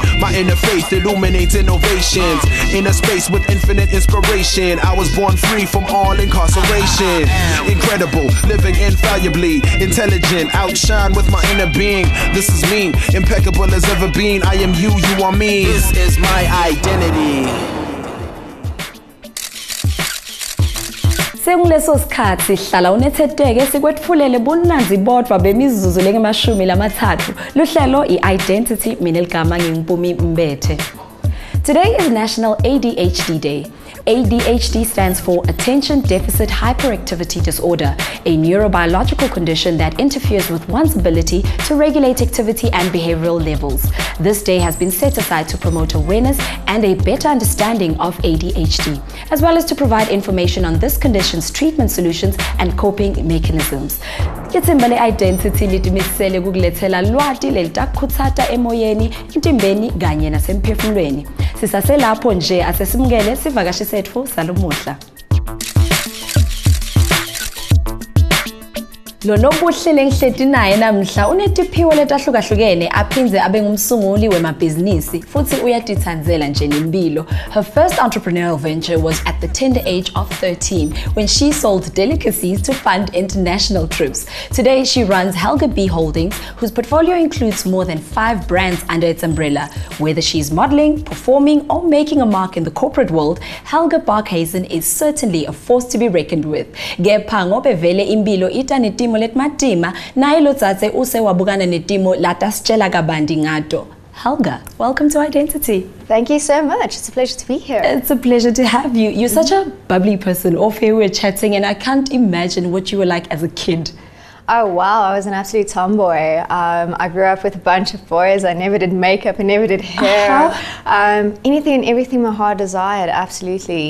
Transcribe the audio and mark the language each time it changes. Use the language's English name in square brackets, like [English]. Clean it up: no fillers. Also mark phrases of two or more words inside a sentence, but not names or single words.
[English] My inner faith illuminates innovations. In a space with infinite inspiration, I was born free from all incarceration. Incredible, living infallibly, intelligent, outshine with my inner being. This is me, impeccable as ever been. I am you, you are me. This is my identity. [Swati] Sekuleso sikhathi sihlala unethedeke sikwetfulele bunanzi bodwa bemizuzu lengemashumi lamathathu luhlelo i-Identity mina eligama ngingumpumi Mbethe. [English] Today is National ADHD Day. ADHD stands for Attention Deficit Hyperactivity Disorder, a neurobiological condition that interferes with one's ability to regulate activity and behavioral levels. This day has been set aside to promote awareness and a better understanding of ADHD, as well as to provide information on this condition's treatment solutions and coping mechanisms. [Swati] Lithimba le-Identity litimisele kukulethela lwati lelitakhutsata emoyeni, intimbeni kanye nasemphefumulweni. Sisaselapho nje asesimukele sivakashi setfu salomuhla. Lo nobuhle lengihleti naye namhla unetiphiwo letahlukahlukene aphinze abe ngumsunguli wemabhizinisi futhi uyatithandzela nje nempilo. [English] Her first entrepreneurial venture was at the tender age of 13 when she sold delicacies to fund international trips. Today she runs Helga B Holdings, whose portfolio includes more than 5 brands under its umbrella. Whether she's modeling, performing or making a mark in the corporate world, Helga Barkhuizen is certainly a force to be reckoned with. [Swati] Kepha ngobe vele impilo ita netimo letmatima naye lotsatse use wabukana netimo latasitshela kabandi ngato. [English] Helga, welcome to Identity. Thank you so much. It's a pleasure to be here. It's a pleasure to have you. You're such a bubbly person. Off here we're chatting and I can't imagine what you were like as a kid. Oh wow, I was an absolute tomboy. I grew up with a bunch of boys. I never did makeup, I never did hair. Anything and everything my heart desired, absolutely.